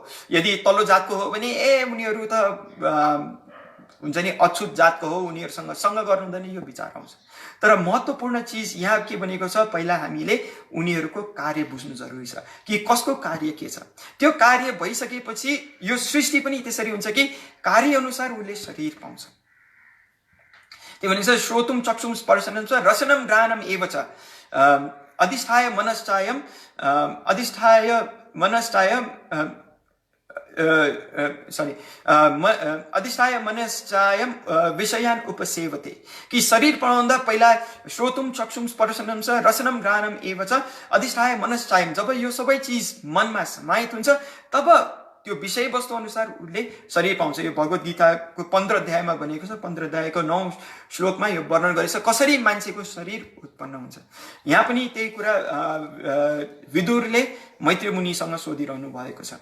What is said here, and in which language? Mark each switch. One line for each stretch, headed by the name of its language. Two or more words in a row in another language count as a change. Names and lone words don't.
Nepali: यदि तल्लो जातको हो भने उनीहरू त हुन्छ नि अछुत जातको हो, उनीहरूसँग सँग गर्नु हुँदैन, यो विचार आउँछ। तर महत्त्वपूर्ण चिज यहाँ के भनेको छ, पहिला हामीले उनीहरूको कार्य बुझ्नु जरुरी छ कि कसको कार्य के छ। त्यो कार्य भइसकेपछि यो सृष्टि पनि त्यसरी हुन्छ कि कार्य अनुसार उसले शरीर पाउँछ। त्यो भनिन्छ
Sanskrit: श्रोतुम चक्षुम स्पर्शनम च रसनम घ्राणम एव च अधिष्ठाय मनश्चायम अधिष्ठाय मनश्चायम विषयान उपसेवते
Nepali: कि शरीर पाउँदा पहिला
Sanskrit: श्रोतुम चक्षुम स्पर्शनम च रसनम घ्राणम एव च अधिष्ठाय मनश्चायम,
Nepali: जब यो सबै चिज मनमा समाहित हुन्छ तब त्यो विषय वस्तु अनुसार उसले शरीर पाउँछ। यो भगवत गीताको 15 अध्यायमा भनेको छ, 15 अध्यायको 9 श्लोकमा यो वर्णन गरेछ कसरी मान्छेको शरीर उत्पन्न हुन्छ। यहाँ पनि त्यही कुरा विदुरले मैत्री मुनिसँग सोधिरहनु भएको छ।